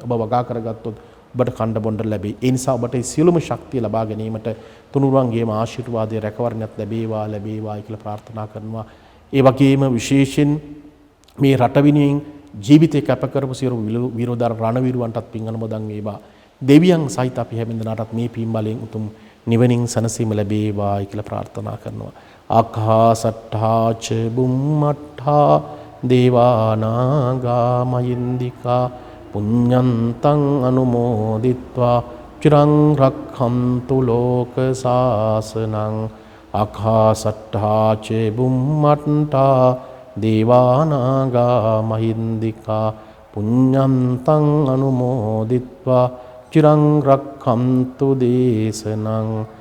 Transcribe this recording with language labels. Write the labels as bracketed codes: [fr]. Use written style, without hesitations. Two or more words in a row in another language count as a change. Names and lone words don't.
[si] ඔබ වගා කරගත්තොත් ඔබට කණ්ඩ බොණ්ඩ ලැබේ. ඒ නිසා ඔබට සියලුම ශක්තිය ලබා ගැනීමට තුනුරුවන්ගේම ආශිර්වාදයේ රැකවරණයක් ලැබේවා කියලා ප්‍රාර්ථනා කරනවා. ඒ වගේම විශේෂයෙන් මේ රට වෙනුවෙන් ජීවිතේ කැප කරපු සියලු විරෝධාර රණවිරුවන්ටත් පින් අනුමෝදන් වේවා. දෙවියන් සහිත අපි හැමදෙනාටත් මේ පින් බලෙන් උතුම් නිවනින් සැනසීම ලැබේවා කියලා ප්‍රාර්ථනා කරනවා. [pi] ආකාසට්ඨා ච බුම්මට්ඨා දේවානාගා මහින්దికා පුඤ්ඤන්තං අනුමෝදිත්වා චිරං රක්ඛන්තු ලෝක සාසනං. ආකාසට්ඨා ච බුම්මට්ඨා දේවානාගා මහින්దికා පුඤ්ඤන්තං අනුමෝදිත්වා චිරං රක්ඛන්තු දේශනං.